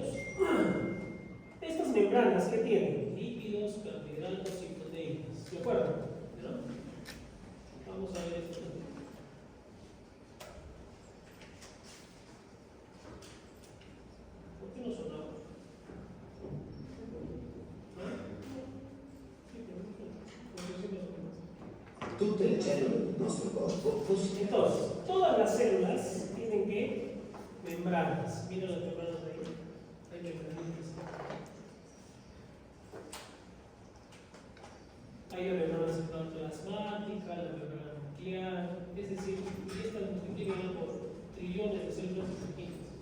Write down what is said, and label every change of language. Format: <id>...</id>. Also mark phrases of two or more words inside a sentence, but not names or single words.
<es>Estas membranas que tienen lípidos, carbohidratos y proteínas. ¿De acuerdo? ¿No? Vamos a ver esto también. ¿Por qué no sonaba?</es> <it>Tutte le cellule del nostro corpo possono.</it> <es>Entonces, todas las células tienen que membranas. Miren las membranas ahí. Hay membranas. Hay la membrana celular plasmática, la membrana nuclear, es decir, y estas multiplican por trillones de células pequeñas.</es>